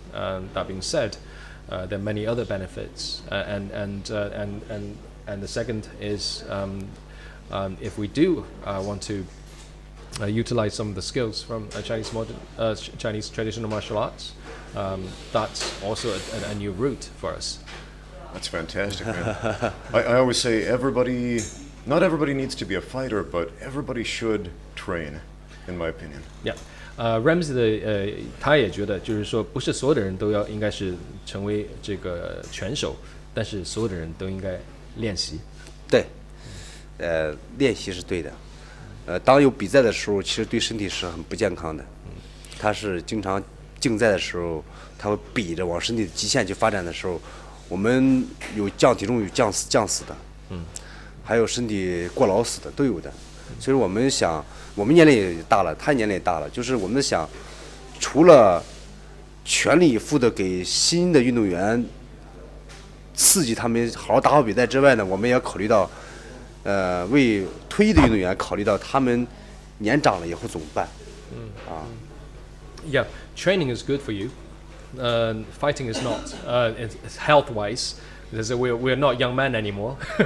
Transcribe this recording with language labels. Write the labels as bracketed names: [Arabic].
[English] That being said, there are many other benefits, and the second is if we do want to utilize some of the skills from Chinese traditional martial arts, that's also a new route for us. That's fantastic, man. I always say not everybody needs to be a fighter, but everybody should train, in my opinion. Yeah. [Chinese] Ramsey 的他也觉得，就是说，不是所有的人都应该是成为这个拳手，但是所有的人都应该练习。对，练习是对的。当有比赛的时候，其实对身体是很不健康的。他是经常竞赛的时候，他会比着往身体的极限去发展的时候，我们有降体重有降死的，还有身体过劳死的都有的。所以我们想，我们年龄也大了，他年龄也大了，就是我们想，除了全力以赴的给新的运动员刺激他们好好打好比赛之外呢，我们也要考虑到，为退役的运动员考虑到他们年长了以后怎么办？ [English] Yeah, training is good for you. Fighting is not. It's health-wise, because we're not young men anymore.